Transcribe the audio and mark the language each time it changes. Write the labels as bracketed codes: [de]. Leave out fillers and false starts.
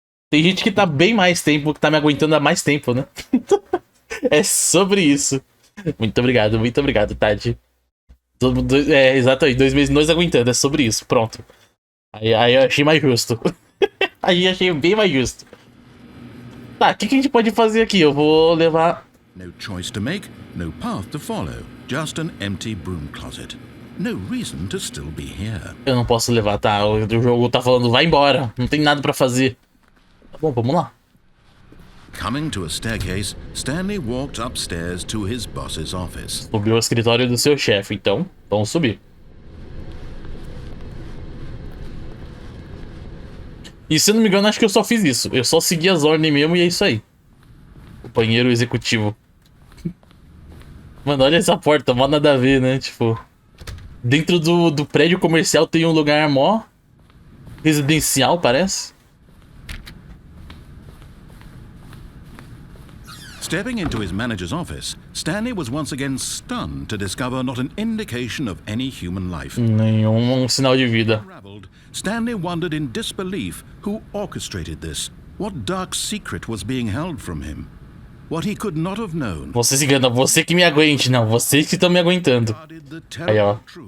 [pt] Tem gente que tá bem mais tempo, que tá me aguentando há mais tempo, né? É sobre isso. Muito obrigado, Tati. É, exatamente, 2 meses nós aguentando, é sobre isso, pronto. Aí eu achei mais justo. Aí eu achei bem mais justo. Tá, o que a gente pode fazer aqui? Eu vou levar... [en] No choice to make, no path to follow, just an empty broom closet. No reason to still be here. [pt] Eu não posso levar, tá? O jogo tá falando, vai embora, não tem nada pra fazer. Tá bom, vamos lá. [en] Coming to a staircase, Stanley walked upstairs to his boss's office. [pt] Subiu ao escritório do seu chefe, então vamos subir. E se eu não me engano, acho que eu só fiz isso. Eu só segui as ordens mesmo e é isso aí. O banheiro executivo. Mano, olha essa porta, mó nada a ver, né? Tipo... Dentro do prédio comercial tem um lugar mó... residencial, parece. [en] Stepping into his manager's office, Stanley was once again stunned to discover not an indication of any human life. [pt] Nenhum sinal de vida. [en] Unraveled, Stanley wondered in disbelief who orchestrated this. What dark secret was being held from him? What he could not have known. [pt] Você se engana, você que me aguente, não, vocês que estão me aguentando. Aí, ó.